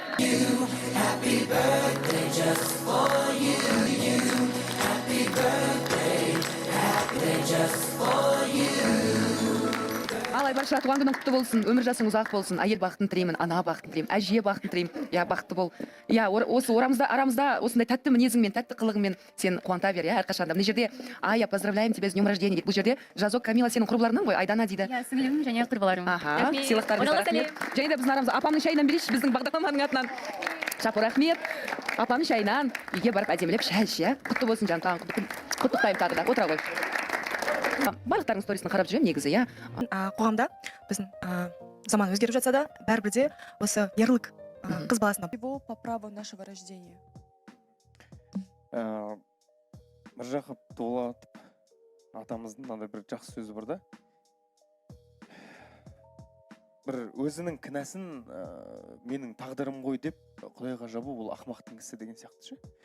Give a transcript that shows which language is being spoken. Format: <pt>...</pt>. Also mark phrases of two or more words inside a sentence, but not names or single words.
<kk>Ал Айбарша, туған күнің құтты болсын, өмір жасың ұзақ болсын, әйел бақытын тілеймін, ана бақытын тілеймін, әже бақытын тілеймін. Я, бақытты бол. Я, осы арамызда осындай тәтті мінезіңмен, тәтті қылығыңмен сен қуанта бер, я, әрқашанда. Мына жерде Ая,</kk> <ru>поздравляем тебя с днем рождения дейді.</ru> <kk>Бұл жерде жазок Камила сенің құрбыларыңнан ғой, Айдана дейді. Я сіңлім және құрбыларым. Аха, сыйлықтарыңызға рахмет. Және де біздің арамызда апамның шайынан берейінші, біздің бағдарламаның атынан. Шапы рахмет. Апамның шайынан үйге барып әдемілеп шай іш, я. Құтты болсын жантағын, құттықтаймын тағы да. Отыра ғой. Барлықтарының сторисін қарап жүрем негізі, я. Қоғамда біздің заман өзгеріп жатса да, бәрібір де осы ерлік қыз баласына.</kk> <ru>Его по праву нашего рождения.</ru> <kk>Міржақып Дулатов атамыздың мынандай бір жақсы сөзі бар да. Бір өзінің кінәсін менің тағдырым ғой деп Құдайға жабу, ол ақымақтың ісі деген сияқты ше.</kk>